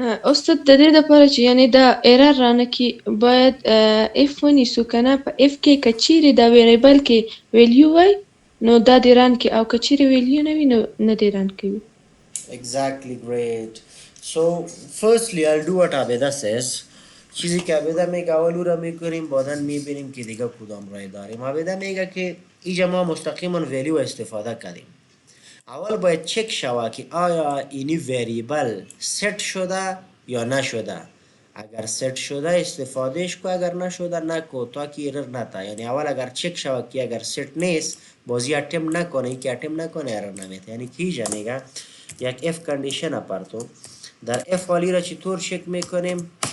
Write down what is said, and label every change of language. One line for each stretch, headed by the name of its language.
Pashto: استاد د دې دپاره چې یعنې دا ایرر رانه کي باید اف ونیسو که نه په اف کې که چیرې دا ویریبل کې ویلیو وای نو دا دې رن کي او که چیرې ویلیو نه وي نو نه دې رن کوي.
English: Exactly, great. So firstly I'll do what Abeda says.
Persian: چیزی که عبیده میگه اول او را میکنیم بعدن میبینیم که دیگه کدام رای داریم. عبیده میگه که اینجا ما مستقیما ویلیو استفاده کردیم اول باید چک شوه که آیا اینی وریبل ست شده یا نشده اگر ست شده استفادهش کو اگر نشده نکو تا که ایرر نتا یعنی اول اگر چک شوه که اگر ست نیست بازی اتم نکنه ای که اتم نکنه ایرر نمیته یعنی که اینجا میگه یک اف کندیشن اپرتو در اف والی را چطور چک میکنیم